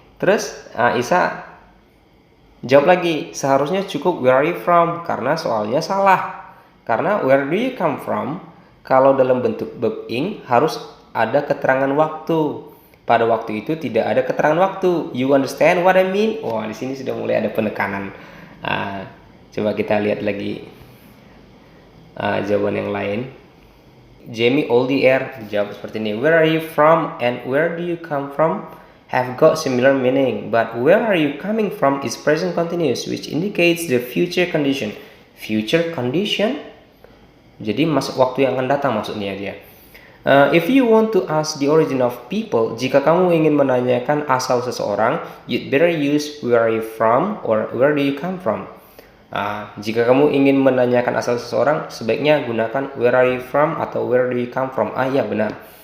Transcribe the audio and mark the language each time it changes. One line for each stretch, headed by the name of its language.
Indonesian: Terus Isa jawab lagi, seharusnya cukup
English: where are you from
Indonesian: karena soalnya salah. Karena
English: where do you come from
Indonesian: kalau dalam bentuk verb ing harus ada keterangan waktu. Pada waktu itu tidak ada keterangan waktu.
English: You understand what I mean?
Indonesian: Wah, di sini sudah mulai ada penekanan. Coba kita lihat lagi jawaban yang lain.
English: Jamie Oldier
Indonesian: jawab seperti ini.
English: Where are you from and where do you come from have got similar meaning, but where are you coming from is present continuous, which indicates the future condition. Future condition?
Indonesian: Jadi masuk waktu yang akan datang maksudnya dia.
English: If you want to ask the origin of people,
Indonesian: jika kamu ingin menanyakan asal seseorang,
English: you'd better use where are you from or where do you come from.
Indonesian: Jika kamu ingin menanyakan asal seseorang, sebaiknya gunakan
English: where are you from
Indonesian: atau
English: where do you come from.
Indonesian: Ya benar.